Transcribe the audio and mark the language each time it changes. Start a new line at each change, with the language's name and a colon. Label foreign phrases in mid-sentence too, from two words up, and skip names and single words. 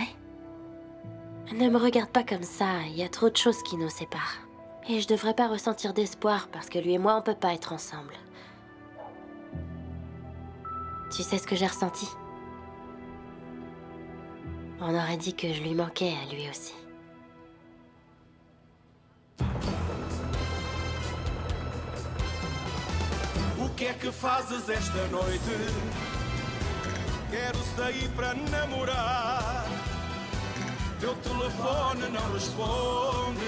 French: Ne me regarde pas comme ça, il y a trop de choses qui nous séparent. Et je devrais pas ressentir d'espoir parce que lui et moi, on peut pas être ensemble. Tu sais ce que j'ai ressenti? On aurait dit que je lui manquais à lui aussi.
Portuguese: O que é que fazes esta noite? Quero sair para namorar. Teu telefone não responde.